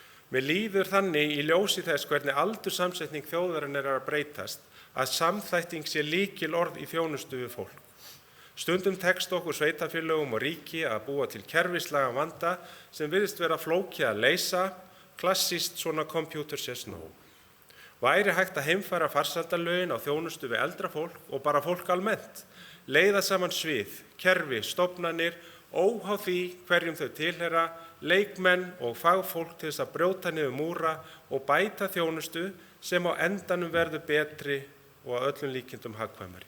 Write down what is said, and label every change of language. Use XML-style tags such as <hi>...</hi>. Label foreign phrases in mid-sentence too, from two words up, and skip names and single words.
<is>Mér líður þannig í ljósi þess hvernig aldurssamsetning þjóðarinnar er að breytast að samþætting sé lykilorð í þjónustu við fólk. Stundum tekst okkur sveitarfélögum og ríki að búa til kerfislægan vanda sem virðist vera flókið að leysa, klassískt svona</is> <en>computer says no.</en> <is>Væri hægt að heimfæra farsældarlögin á þjónustu við eldra fólk og bara fólk almennt, leiða saman svið, kerfi, stofnanir, óháð því hverjum þau tilheyra, leikmenn og fagfólk til þess að brjóta niður múra og bæta þjónustu sem á endanum verður betri og að öllum líkindum hagkvæmari.</is>